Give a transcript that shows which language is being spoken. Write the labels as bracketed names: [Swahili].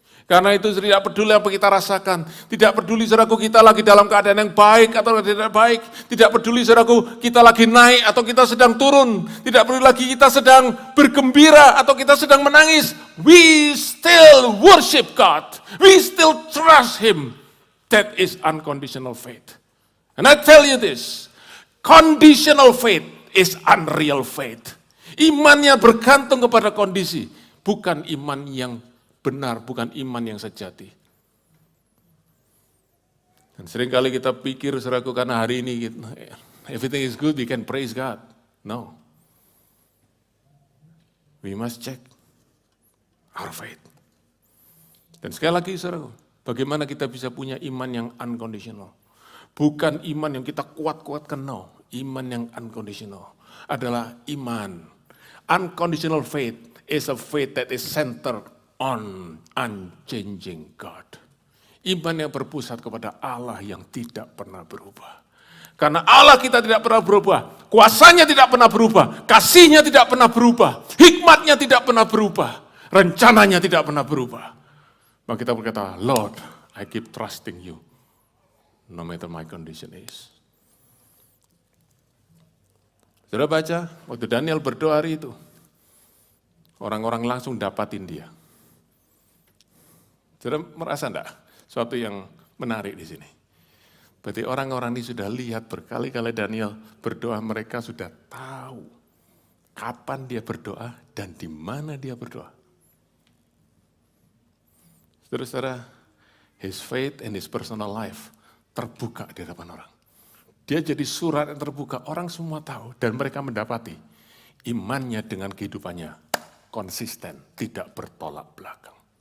[Indonesian] Karena itu tidak peduli apa kita rasakan, tidak peduli saudaraku kita lagi dalam keadaan yang baik atau tidak baik, tidak peduli saudaraku kita lagi naik atau kita sedang turun, tidak peduli lagi kita sedang bergembira atau kita sedang menangis, [English] we still worship God, we still trust Him. That is unconditional faith. And I tell you this, conditional faith is unreal faith. [Indonesian] Iman yang bergantung kepada kondisi, bukan iman yang benar, bukan iman yang sejati. Dan seringkali kita pikir, saudaraku, karena hari ini [English] everything is good, we can praise God. No. We must check our faith. [Indonesian] Dan sekali lagi, saudaraku, bagaimana kita bisa punya iman yang unconditional? Bukan iman yang kita kuat-kuatkan, no. Iman yang unconditional adalah iman. [English] Unconditional faith is a faith that is centered on unchanging God. [Indonesian] Iman yang berpusat kepada Allah yang tidak pernah berubah. Karena Allah kita tidak pernah berubah, kuasanya tidak pernah berubah, kasihnya tidak pernah berubah, hikmatnya tidak pernah berubah, rencananya tidak pernah berubah. Maka kita berkata, [English] Lord, I keep trusting you, no matter my condition is. [Indonesian] Sudah baca, waktu Daniel berdoa hari itu, orang-orang langsung dapatin dia. Sudah merasa enggak? Suatu yang menarik di sini. Berarti orang-orang ini sudah lihat berkali-kali Daniel berdoa, mereka sudah tahu kapan dia berdoa dan di mana dia berdoa. [English] Saudara-saudara, his faith and his personal life [Indonesian] terbuka di hadapan orang. Dia jadi surat yang terbuka, orang semua tahu dan mereka mendapati imannya dengan kehidupannya konsisten, tidak bertolak belakang.